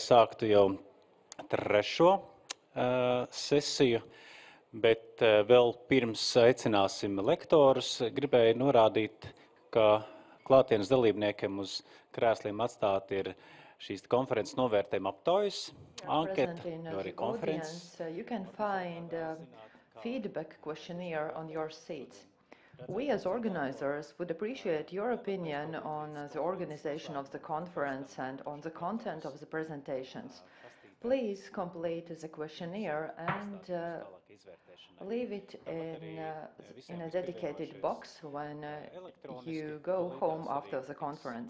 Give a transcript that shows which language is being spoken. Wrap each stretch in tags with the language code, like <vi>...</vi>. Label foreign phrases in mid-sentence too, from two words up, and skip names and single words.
<lv>sāktu jau trešo sesiju, bet vēl pirms aicināsim lektorus, gribēju norādīt, ka klātienes dalībniekiem uz krēsliem atstāt ir šīs konferences novērtējuma aptaujas anketa, jo arī konferences.</lv> <en>You can find feedback questionnaire on your seats. We as organizers would appreciate your opinion on the organization of the conference and on the content of the presentations. Please complete the questionnaire and leave it in a dedicated box when you go home after the conference.</en>